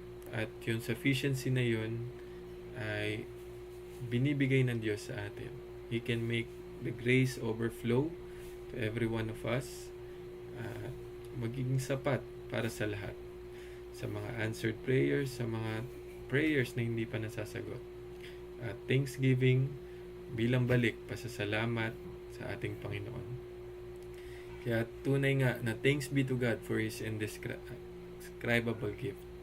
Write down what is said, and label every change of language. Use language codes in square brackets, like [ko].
[tl] At yung sufficiency na yun ay binibigay ng Diyos sa atin. [en] He can make the grace overflow to every one of us. [tl] Magiging sapat para sa lahat. Sa mga answered prayers, sa mga prayers na hindi pa nasasagot. At thanksgiving bilang balik, pasasalamat sa ating Panginoon. Kaya tunay nga na [en] thanks be to God for His indescribable gift.